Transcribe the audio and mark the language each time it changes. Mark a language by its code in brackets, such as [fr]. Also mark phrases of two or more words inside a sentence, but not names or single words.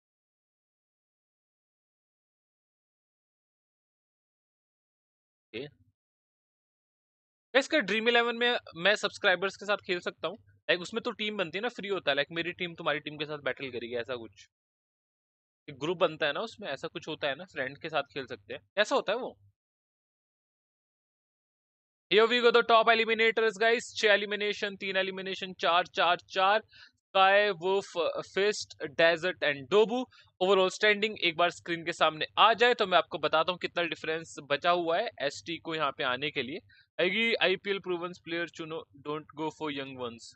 [hi] इसका ड्रीम 11 में मैं सब्सक्राइबर्स के साथ खेल सकता हूँ, लाइक उसमें तो टीम बनती है ना, फ्री होता है, लाइक मेरी टीम तुम्हारी टीम के साथ बैटल करेगी, ऐसा कुछ एक ग्रुप बनता है ना उसमें, ऐसा कुछ होता है ना, फ्रेंड के साथ खेल सकते हैं, ऐसा होता है वो। [en] Here we go, the top eliminators guys। 6 elimination, 3 elimination, 4 4 4. Sky, Wolf, Fist, Desert and Dobu. overall standing [hi] एक बार स्क्रीन के सामने आ जाए तो मैं आपको बताता हूँ कितना डिफरेंस बचा हुआ है एसटी को यहाँ पे आने के लिए। [en] आएगी IPL proven player चुनो, don't go for young ones.